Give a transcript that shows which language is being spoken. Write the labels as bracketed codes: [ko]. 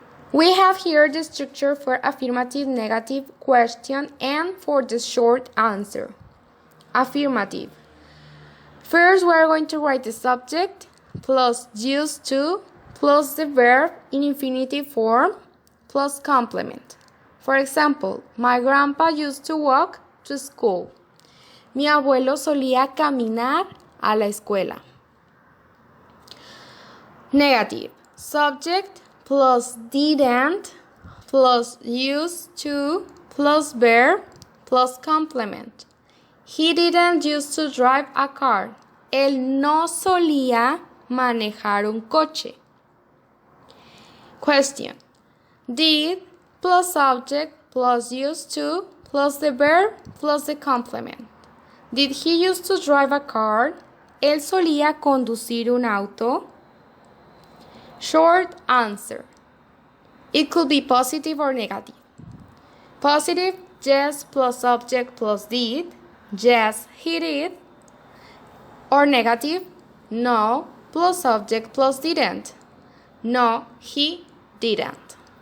[en] We have here the structure for affirmative, negative, question, and for the short answer. Affirmative. First, we are going to write the subject plus used to plus the verb in infinitive form plus complement. For example, my grandpa used to walk to school. [es] Mi abuelo solía caminar a la escuela. [en] Negative. Subject plus didn't plus used to plus verb plus complement. He didn't used to drive a car. [es] Él no solía manejar un coche. [en] Question. Did plus subject plus used to plus the verb plus the complement. Did he used to drive a car? [es] ¿Él solía conducir un auto? [en] Short answer. It could be positive or negative. Positive, yes plus subject plus did. Yes, he did. Or negative, no plus subject plus didn't. No, he didn't.